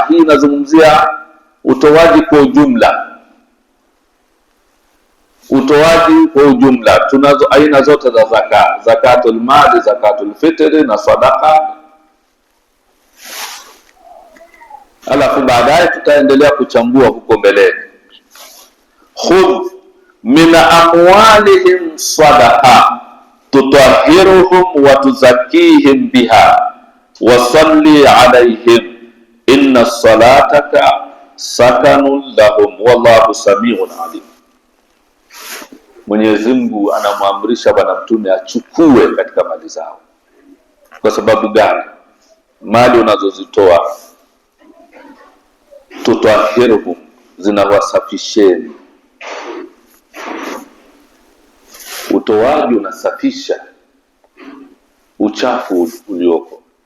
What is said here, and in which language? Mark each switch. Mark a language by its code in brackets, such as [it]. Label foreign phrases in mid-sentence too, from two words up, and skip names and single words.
[sw] Hii inazungumzia utoaji kwa ujumla. Utoaji kwa ujumla, tunazo aina zote za zaka: zakatul mali, zakatul fitri na sadaqa. Alafu baadaye tutaendelea kuchambua huko mbeleni. [ar] خذ من أموالهم صدقة تطهرهم وتزكيهم بها وصل عليهم إن صلاتك سكن لهم والله سميع عليم. [sw] Mwenyezi Mungu anamwamrisha bwana mtume achukue katika mali zao. Kwa sababu gani? Mali unazozitoa tutahhiruhum, zinawasafisheni. Utoaji unasafisha uchafu ulioko.